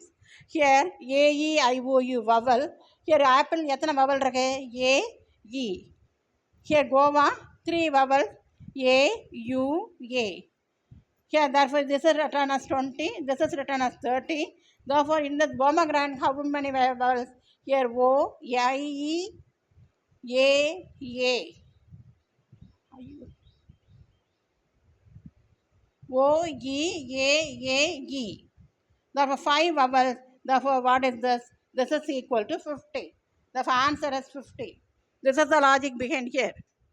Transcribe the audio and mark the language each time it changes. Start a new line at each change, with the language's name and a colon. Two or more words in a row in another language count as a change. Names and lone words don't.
English: Here, A, E, I, O, U, vowel. Here, apple,
Tamil: எத்தனை vowel இருக்கு?
English: A, E. Here, guava, 3 vowel. A, U, A. Here, therefore, this is written as 20, this is written as 30. Therefore, in this pomegranate, how many vowels? Here, O, I, E, A, A. O, E, A, E. Therefore, 5 vowels. Therefore, what is this? This is equal to 50. Therefore, answer is 50. This is the logic behind here.